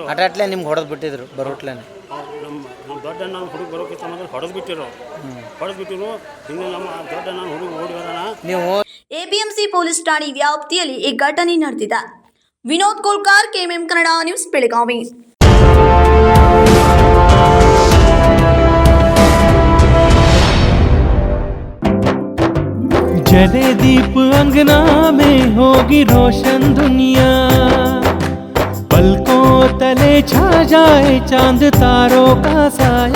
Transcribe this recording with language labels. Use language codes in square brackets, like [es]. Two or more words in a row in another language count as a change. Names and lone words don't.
[kn] ಅಟ್ಲೆ ನಿಮ್ಗೆ ಹೊಡೆದು ಬಿಟ್ಟಿದ್ರು ಬರೋಟ್ಲೆ? ನಮ್ಮ ದೊಡ್ಡ ಅಣ್ಣ ಹುಡುಗ ಬರೋಕ್ಕಿಂತ ಮೊದಲು ಹೊಡೆದು ಬಿಟ್ಟಿರು ಹಿಂದೆ ನಮ್ಮ ದೊಡ್ಡ ಅಣ್ಣ ಹುಡುಗ ಓಡಿ ಬರೋಣ. ನೀವು APMC ಪೊಲೀಸ್ ಠಾಣೆ ವ್ಯಾಪ್ತಿಯಲ್ಲಿ ಈ ಘಟನೆ ನಡೆದಿದೆ. ವಿನೋದ್ ಕೋಲ್ಕಾರ್, KMM ಕನ್ನಡ ನ್ಯೂಸ್, ಬೆಳಗಾವಿ. [hi] जले दीप अंगना में होगी रोशन दुनिया, पलकों तले छा जाए चांद तारों का साया,